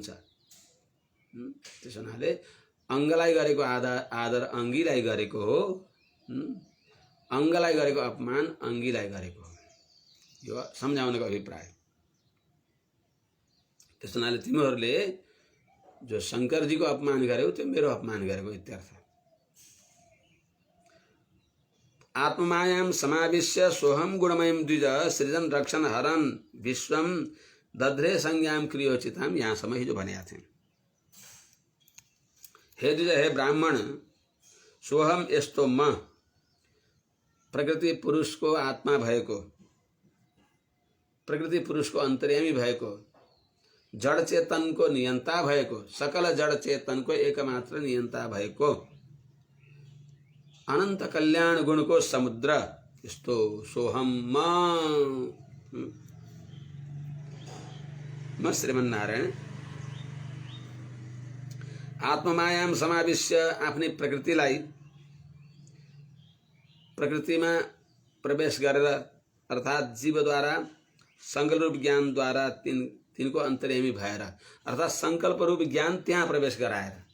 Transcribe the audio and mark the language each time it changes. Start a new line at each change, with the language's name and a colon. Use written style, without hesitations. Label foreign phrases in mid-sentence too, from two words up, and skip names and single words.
Nepali: त्यस हुनाले अङ्गलाई गरेको आदर अङ्गीलाई गरेको हो, अङ्गलाई गरेको अपमान अङ्गीलाई गरेको हो, यो सम्झाउनको अभिप्राय। त्यस हुनाले तिमीहरूले जो शंकरजीको अपमान गर्यौ त्यो मेरो अपमान गरेको इत्यर्थ।
Sanskrit: आत्ममायाम समाविश्य सोहम गुणमयम द्विज सृजन रक्षण हरन विश्वम दध्रे संज्ञाम क्रियोचिताम,
Nepali: यहाँसम्म ही जो भनेका थिए। हे द्विज, हे ब्राह्मण, सोहम यस्तो म प्रकृति पुरुषको आत्मा भएको, प्रकृति पुरुषको अन्तर्यामी भएको, जड चेतनको नियन्ता भएको, सकल जड चेतनको एकमात्र नियन्ता भएको, अनंत कल्याण गुण को समुद्र यस्तो सोहम म श्रीमन्नारायण
Sanskrit: आत्ममायाम समाविश्य
Nepali: आफ्नै प्रकृतिलाई, प्रकृतिमा प्रवेश गरेर अर्थात् जीवद्वारा संकल्प रूप ज्ञानद्वारा तिनको अन्तर्यामी भएर, अर्थात् संकल्प रूप ज्ञान त्यहाँ प्रवेश गराएर